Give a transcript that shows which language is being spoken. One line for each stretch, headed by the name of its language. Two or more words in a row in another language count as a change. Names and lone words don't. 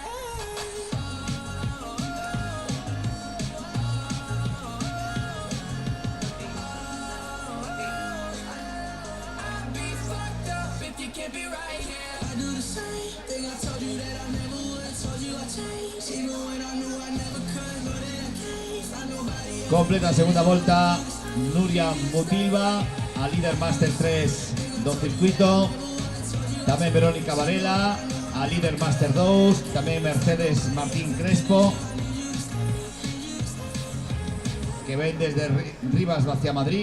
English: I'd be fucked up if you can't be right here. I do the same thing I told you that I never would. Told you I changed, even when I knew I never could. Know that I can't find nobody else.
Galician: Completa segunda volta Nuria Mutilva a líder Master 3 do circuito. Tamén Verónica Varela a líder Master 2. Tamén Mercedes Martín Crespo, que ven desde Rivas hacia Madrid.